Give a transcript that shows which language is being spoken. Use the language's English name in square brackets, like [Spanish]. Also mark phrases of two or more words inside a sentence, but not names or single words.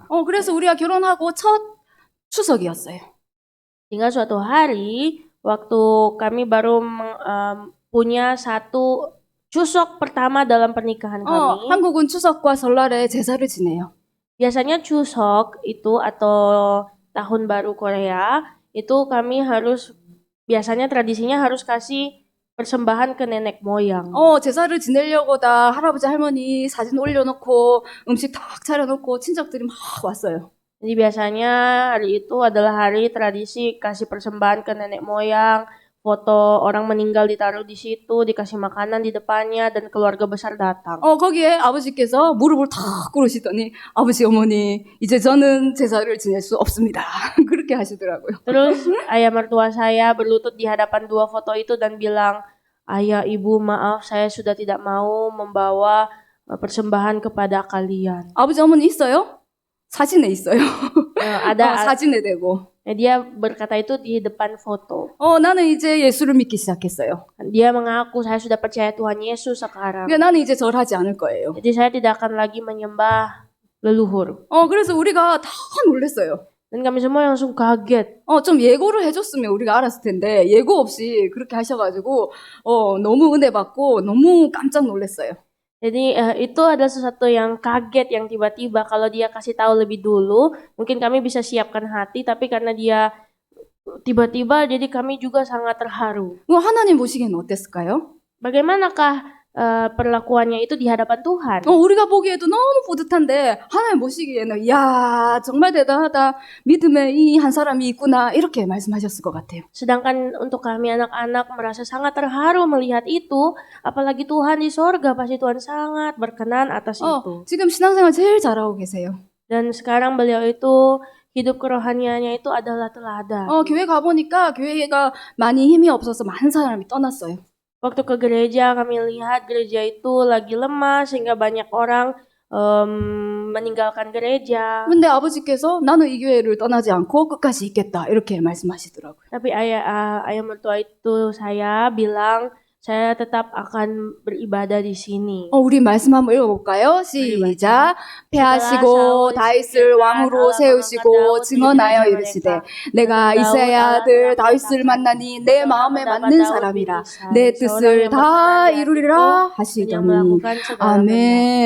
[Korean] 그래서 우리가 결혼하고 첫 추석이었어요. [Indonesian] Hingga suatu hari waktu kami baru punya satu 추석 pertama dalam pernikahan kami. [Korean] 한국은 추석과 설날에 제사를 지내요. [Indonesian] Biasanya 추석 itu atau tahun baru Korea itu kami biasanya tradisinya harus kasih persembahan ke nenek moyang. [Korean] 제사를 지내려고 다 할아버지 할머니 사진 올려놓고 음식 탁 차려놓고 친척들이 막 왔어요. [Indonesian] Jadi biasanya hari itu adalah hari tradisi kasih persembahan ke nenek moyang, foto orang meninggal ditaruh di situ, dikasih makanan di depannya dan keluarga besar datang. [Korean] 거기에 아버지께서 무릎을 탁 꿇으시더니 아버지 어머니 이제 저는 제사를 지낼 수 없습니다. 그렇게 하시더라고요. [Indonesian] Terus ayah mertua saya berlutut di hadapan dua foto itu dan bilang, "Ayah, ibu, maaf saya sudah tidak mau membawa persembahan kepada kalian." [Korean] 아버지 어머니 있어요? 사진에 있어요. [Indonesian] Ada [Korean] 사진에 대고. [Indonesian] Dia berkata itu di depan foto. [Korean] 나는 이제 예수를 믿기 시작했어요. [Indonesian] Dia mengaku saya sudah percaya Tuhan Yesus sekarang. [Korean] 나는 이제 절하지 않을 거예요. [Indonesian] Jadi saya tidak akan lagi menyembah leluhur. [Korean] 그래서 우리가 다 놀랬어요. [Indonesian] Dan kami semua langsung kaget. [Korean] 좀 예고를 해줬으면 우리가 알았을 텐데 예고 없이 그렇게 하셔가지고 너무 은혜 받고 너무 깜짝 놀랐어요. [Indonesian] Jadi itu adalah sesuatu yang kaget, yang tiba-tiba. Kalau dia kasih tahu lebih dulu, mungkin kami bisa siapkan hati. Tapi karena dia tiba-tiba, jadi kami juga sangat terharu. [Korean] 하나님 보시기에는 어땠을까요? [Indonesian] Bagaimanakah perlakuannya itu di hadapan Tuhan. [Korean] 우리가 보기에도 너무 뿌듯한데 하나님 보시기에는 이야 정말 대단하다. 믿음에 이 한 사람이 있구나. 이렇게 말씀하셨을 것 같아요. [Indonesian] Sedangkan untuk kami anak-anak merasa sangat terharu melihat itu, apalagi Tuhan di sorga pasti Tuhan sangat berkenan atas itu. [Korean] 지금 신앙생활 제일 잘하고 계세요. [Indonesian] Dan sekarang beliau itu hidup kerohaniannya itu adalah teladan. [Korean] 교회 가보니까 교회가 많이 힘이 없어서 많은 사람이 떠났어요. [Indonesian] Waktu ke gereja kami lihat gereja itu lagi lemah sehingga banyak orang meninggalkan gereja. [Korean] 근데 아버지께서 나는 이 교회를 떠나지 않고 끝까지 있겠다. 이렇게 말씀하시더라고요. [Indonesian] Tapi ayah mertua itu saya bilang saya tetap akan beribadah di sini. [Korean] 우리 말씀 한번 읽어볼까요? 시작. 패하시고 다윗을 왕으로 세우시고 증언하여 이르시되 내가 이새의 아들 다윗을 만나니 내 마음에 맞는 사람이라 내 뜻을 다 이루리라 하시더니. 아멘.